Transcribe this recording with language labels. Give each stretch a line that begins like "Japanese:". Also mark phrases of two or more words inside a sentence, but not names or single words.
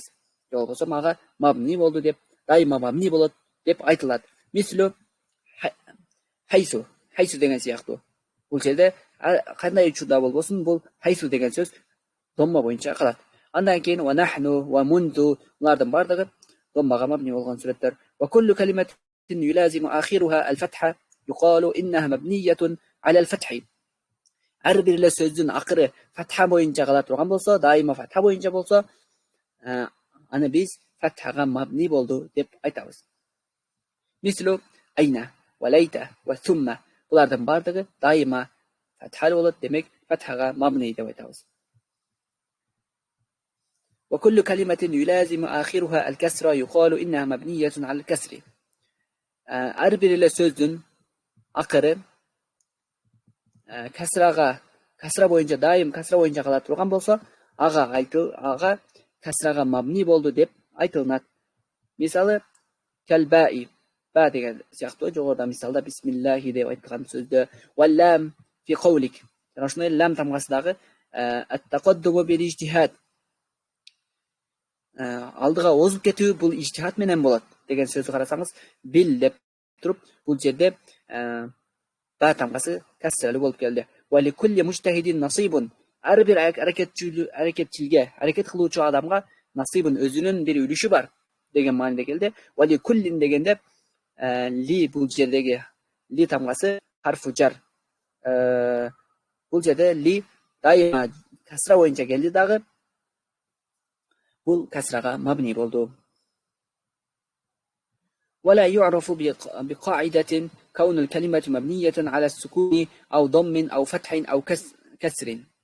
Kyrgyz: Же болбосо ага мабни болду деп, дайыма мабни болот деп айтылат.
Arabic: مثل حيث
Kyrgyz: деген сыяктуу. Бул жерде кандай учурда болбосун, бул хайсу деген сөз домма боюнча калат. Андан кийин
Arabic: ونحن، ومنذ,
Kyrgyz: булардын бардыгы доммага мабни болгон сүрөттөр.
Arabic: وكل كلمة يلازم آخرها الفتح يقال إنها مبنية على الفتح.
Kyrgyz: Ар бир сөздүн акыры фатха боюнча кала турган болсо, дайыма фатха боюнча болсо, аны биз фатхага мабни болду деп айтабыз.
Arabic: مثل أين، وليت، وثم.
Kyrgyz: Булардын бардыгы дайыма фатха болот, демек фатхага мабни деп айтабыз.
Arabic: وكل كلمة يلازم آخرها الكسر يقال إنها مبنية على الكسر.
Kyrgyz: Ар бир сөздүн акыры касра боюнча, дайым касра боюнча кала турган болсо, ага касрага мабни болду деп айтылат. Мисалы, калбаи, ба деген сыяктуу жогоруда мисалда бисмиллахи деп айткан сөздө,
Arabic: واللام في قولك.
Kyrgyz: Жана ошондой лам тамгасы дагы
Arabic: التقدم بالاجتهاد.
Kyrgyz: Алдыга озуп кетүү бул ижтихат менен болот деген сөздү карасаңыз, бил деп туруп, бул жерде ба тамгасы касралуу болуп келди.
Arabic: ولكل مجتهد نصيب.
Kyrgyz: Ар бир аракет кылуучу адамга насибун, өзүнүн бир үлүшү бар деген мааниде келди.
Arabic: ولكل
Kyrgyz: дегенде ли, бул жердеги ли тамгасы
Arabic: حرف جر.
Kyrgyz: Бул жерде ли дайыма касра боюнча келди дагы, бул касрага мабни болду.
Arabic: ولا يعرف بقاعدة كون الكلمة مبنية على السكون أو ضم أو فتح أو كسر.